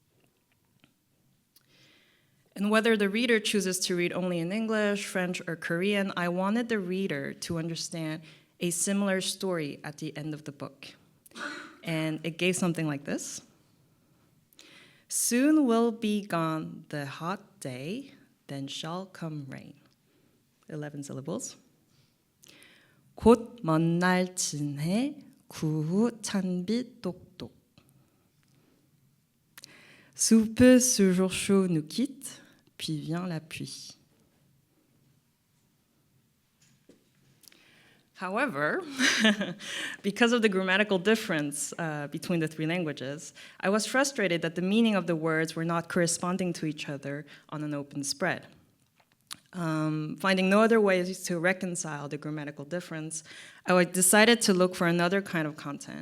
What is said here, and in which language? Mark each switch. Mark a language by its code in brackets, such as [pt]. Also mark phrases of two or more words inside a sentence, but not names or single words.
[en] And whether the reader chooses to read only in English, French, or Korean, I wanted the reader to understand a similar story at the end of the book. And it gave something like this. Soon will be gone the hot day, then shall come rain. 11 syllables. [ko] 곧 먼 날 진해, 구후 찬비 똑똑. [fr] Sous peu ce jour chaud nous quitte, puis vient la pluie. [en] However, because of the grammatical difference between the 3 languages, I was frustrated that the meaning of the words were not corresponding to each other on an open spread. Finding no other ways to reconcile the grammatical difference, I decided to look for another kind of content.